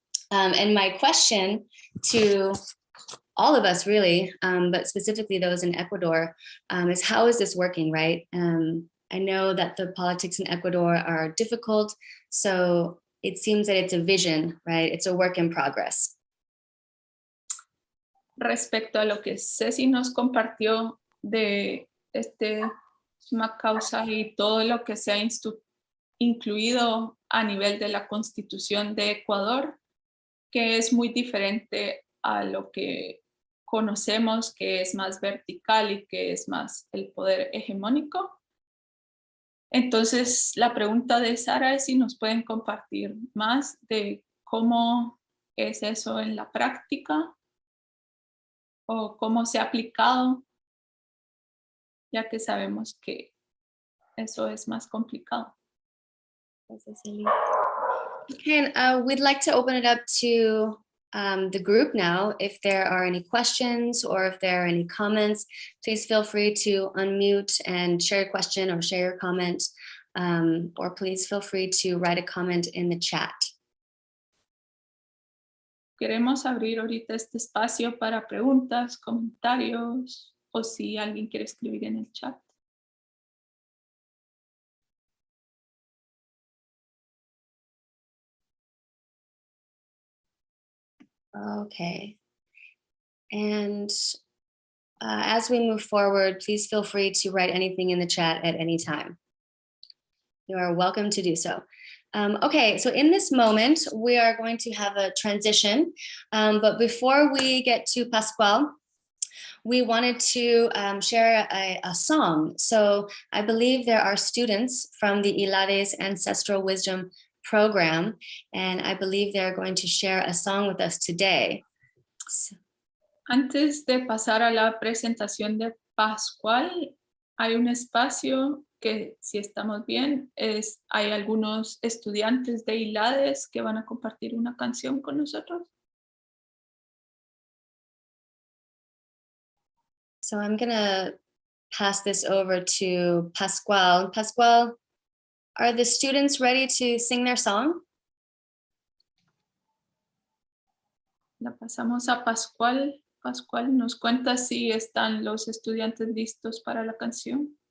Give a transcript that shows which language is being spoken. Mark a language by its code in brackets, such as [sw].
[en] And my question to all of us really, but specifically those in Ecuador, is how is this working, right? I know that the politics in Ecuador are difficult, so it seems that it's a vision, right? It's a work in progress. [es] Respecto a lo que Ceci nos compartió de Sumak Kawsay y todo lo que se ha incluido a nivel de la Constitución de Ecuador, que es muy diferente a lo que conocemos, que es más vertical y que es más el poder hegemónico. Entonces, la pregunta de Sara es si nos pueden compartir más de cómo es eso en la práctica o cómo se ha aplicado, ya que sabemos que eso es más complicado. [en] Okay, we'd like to open it up to the group now. If there are any questions or if there are any comments, please feel free to unmute and share your question or share your comment, or please feel free to write a comment in the chat. [es] Queremos abrir ahorita este espacio para preguntas, comentarios o si alguien quiere escribir en el chat. [en] Okay. And as we move forward, please feel free to write anything in the chat at any time. You are welcome to do so. Okay, so in this moment, we are going to have a transition. But before we get to Pascual, we wanted to share a song. So I believe there are students from the Ilares Ancestral Wisdom program, and I believe they're going to share a song with us today. [es] Antes de pasar a la presentación de Pascual, hay un espacio que, si estamos bien, hay algunos estudiantes de ILADES que van a compartir una canción con nosotros. [en] So I'm gonna pass this over to Pascual. Pascual, are the students ready to sing their song? [es] La pasamos a Pascual. Pascual, ¿nos cuenta si están los estudiantes listos para la canción?